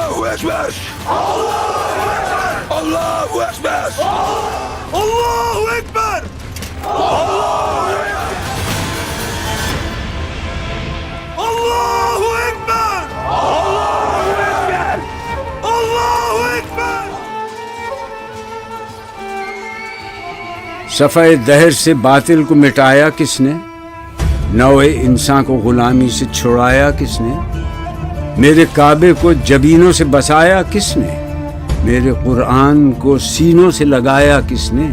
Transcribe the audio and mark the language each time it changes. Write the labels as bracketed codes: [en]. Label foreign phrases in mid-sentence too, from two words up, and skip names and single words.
[ar] أكبر! الله أكبر! الله أكبر! الله أكبر! الله أكبر! [ur] صفحہ دہر سے باطل کو مٹایا کس نے؟ نوع انسان کو غلامی سے چھڑایا کس نے؟ میرے کعبے کو جبینوں سے بسایا کس نے؟ میرے قرآن کو سینوں سے لگایا کس نے؟